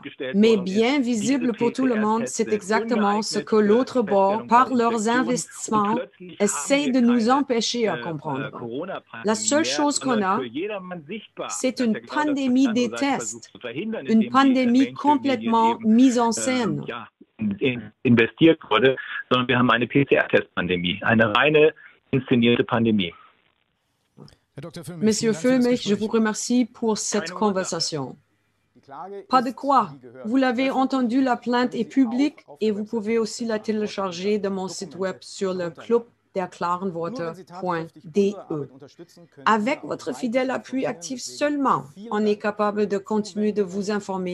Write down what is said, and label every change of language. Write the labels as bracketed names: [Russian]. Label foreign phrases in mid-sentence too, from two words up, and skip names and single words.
[French] Mais bien visible pour tout le monde, c'est exactement ce que l'autre bord, par leurs investissements, essaie de nous empêcher à comprendre. La seule chose qu'on a, c'est une pandémie des tests, une pandémie complètement mise en scène. [German] Investiert wurde, sondern wir haben eine PCR-Test-Pandemie, eine reine inszenierte Pandemie. [French] Monsieur Füllmich, je vous remercie pour cette conversation. Pas de quoi. Vous l'avez entendu, la plainte est publique et vous pouvez aussi la télécharger de mon site web sur le clubderklarenworte.de. Avec votre fidèle appui actif seulement, on est capable de continuer de vous informer.